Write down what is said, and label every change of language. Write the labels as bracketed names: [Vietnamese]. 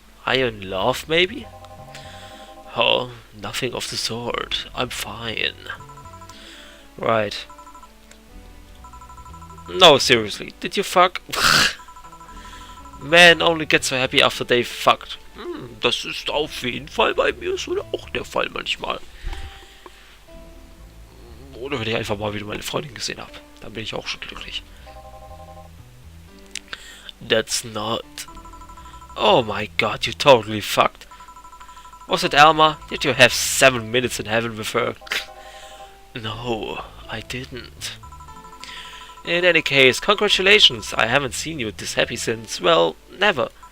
[English] Are you in love, maybe? Oh, nothing of the sort. I'm fine. Right. No, seriously, did you fuck? Men only get so happy after they fucked. [German] Das ist auf jeden Fall bei mir so auch der Fall manchmal. Oder wenn ich einfach mal wieder meine Freundin gesehen habe. Dann bin ich auch schon glücklich. [English] That's not. Oh my god, you totally fucked. Was it Alma? Did you have 7 minutes in heaven with her? No, I didn't. In any case, congratulations. I haven't seen you this happy since, well, never.